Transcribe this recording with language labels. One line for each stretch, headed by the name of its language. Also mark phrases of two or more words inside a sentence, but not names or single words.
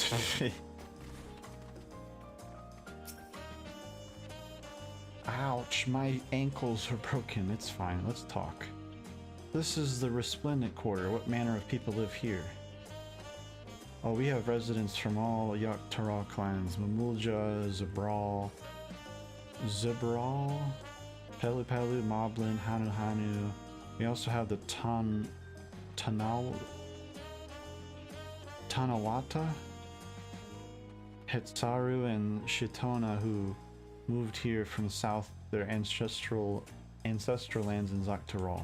English: Ouch, my ankles are broken. It's fine, let's talk. This is the Resplendent Quarter. What manner of people live here? Oh, we have residents from all Yogg-Tara clans. Mamulja, Zebral, Pelu Pelu, Moblin, Hanu Hanu. We also have the Tanawata, Hetsaru, and Shitona, who moved here from south their ancestral lands in Yogg-Tara.